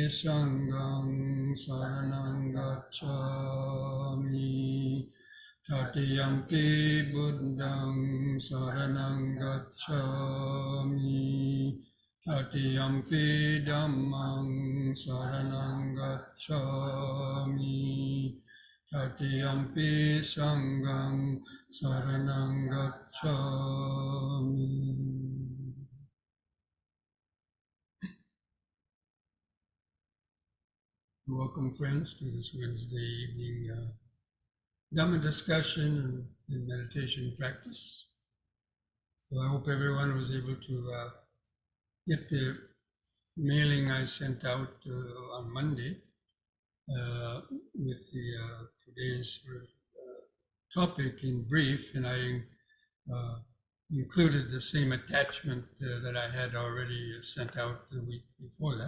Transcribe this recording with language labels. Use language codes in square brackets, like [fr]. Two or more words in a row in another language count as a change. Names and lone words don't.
[pi] sanghang saranang gacchami, tatiyampi buddhang saranang gacchami, tatiyampi dhammang saranang gacchami, tatiyampi sanghang saranang gacchami. [en] Welcome, friends, to this Wednesday evening Dhamma discussion and meditation practice. So I hope everyone was able to get the mailing I sent out on Monday with the today's topic in brief, and I included the same attachment that I had already sent out the week before that.